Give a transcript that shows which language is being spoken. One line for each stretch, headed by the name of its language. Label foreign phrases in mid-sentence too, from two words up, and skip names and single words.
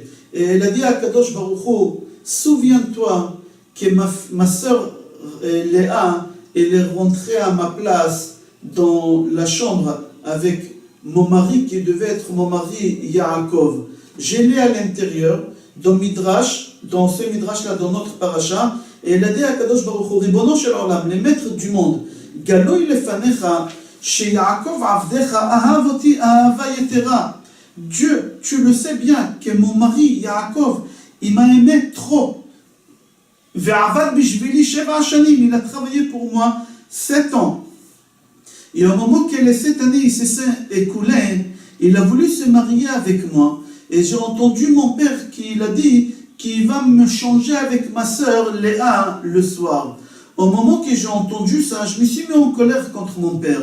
French: Et elle a dit à Kadosh Baruch Hu, souviens-toi que ma sœur Léa, elle est rentrée à ma place dans la chambre avec mon mari qui devait être mon mari Yaakov. J'ai lu à l'intérieur, dans Midrash, dans ce Midrash-là, dans notre paracha, et elle a dit à Kadosh Baruch Hu,
Hebrew: רבונו של עולם,
French: les maîtres du monde,
Hebrew: גלוי לפניך יעקב עבדך אהבתי אהבה יתרה.
French: Dieu, tu le sais bien que mon mari Yaakov, il m'a aimé trop.
Hebrew: ועבד בשבילי שבע שנים,
French: il a travaillé pour moi 7 ans. Et au moment que les 7 années il s'est écoulé, il a voulu se marier avec moi. Et j'ai entendu mon père qui a dit qu'il va me changer avec ma sœur Léa le soir. Au moment que j'ai entendu ça, je me suis mis en colère contre mon père.